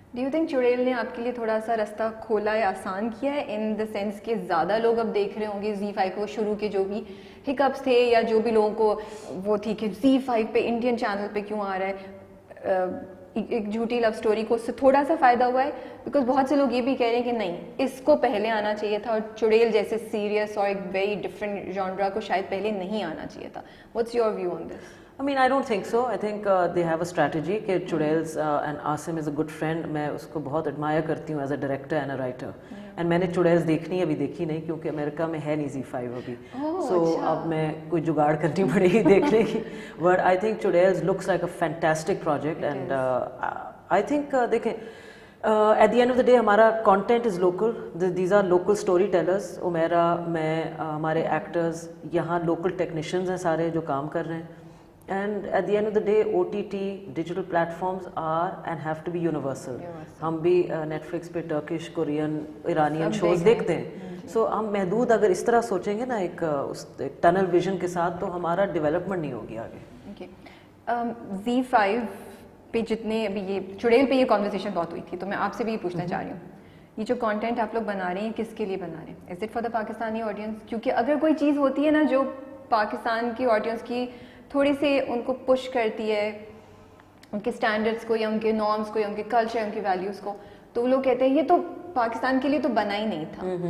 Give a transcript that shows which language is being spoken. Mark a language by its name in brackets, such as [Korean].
[English] do you think [Urdu] چڑیل نے آپ کے لیے تھوڑا سا رستہ کھولا یا آسان کیا ہے, ان دا سینس کہ زیادہ لوگ اب دیکھ رہے ہوں گے زی5 کو؟ شروع کے جو بھی ہکپس تھے یا جو بھی لوگوں کو وہ تھی کہ زی5 پہ انڈین چینل پہ کیوں آ رہا ہے, ایک جھوٹی لو اسٹوری کو اس سے تھوڑا سا فائدہ ہوا ہے؟ بیکاز بہت سے لوگ یہ بھی کہہ رہے ہیں کہ نہیں, اس کو پہلے آنا چاہیے تھا, اور چڑیل جیسے سیریس اور ایک ویری ڈفرینٹ جانرا کو شاید پہلے نہیں آنا چاہیے تھا. [English] What's your view on this? I mean, I don't think so. I think they have a strategy کہ Churails and Asim is a good friend. [Urdu] میں اس کو بہت admire کرتی ہوں [English] as a director and a writer. [Urdu] And میں نے چڑیلز دیکھنی ابھی دیکھی نہیں, کیونکہ امریکہ میں ہے نہیں زی5 ابھی. So اب میں کوئی جگاڑ کرنی پڑے گی دیکھنے کی. [English] But I think Churails looks like a fantastic project. And I think دیکھیں at the end of the day ہمارا content is local. These are local story tellers. [Urdu] Umera, میں, ہمارے actors یہاں local technicians ہیں سارے جو کام کر رہے ہیں. [English] And at the end of the day, OTT, digital platforms are and have to be universal. [Urdu] ہم بھی Netflix پہ ٹرکش, کورین, ایرانین شوز دیکھتے ہیں. سو ہم محدود اگر اس طرح سوچیں گے نا ایک ٹنل ویژن کے ساتھ, تو ہمارا ڈیولپمنٹ نہیں ہوگی آگے. زی5 پہ جتنے ابھی یہ چڑیل پہ یہ کانورسیشن بہت ہوئی تھی, تو میں آپ سے بھی یہ پوچھنا چاہ رہی ہوں, یہ جو کانٹینٹ آپ لوگ بنا رہے ہیں کس کے لیے بنا رہے ہیں؟ [English] Is it for the Pakistani audience? [Urdu] کیونکہ اگر کوئی چیز ہوتی ہے نا جو پاکستان کی آڈینس کی تھوڑی سی ان کو پش کرتی ہے, ان کے اسٹینڈرڈس کو یا ان کے نارمس کو یا ان کے کلچر, ان کی ویلیوز کو, تو وہ لوگ کہتے ہیں یہ تو پاکستان کے لیے تو بنا ہی نہیں تھا.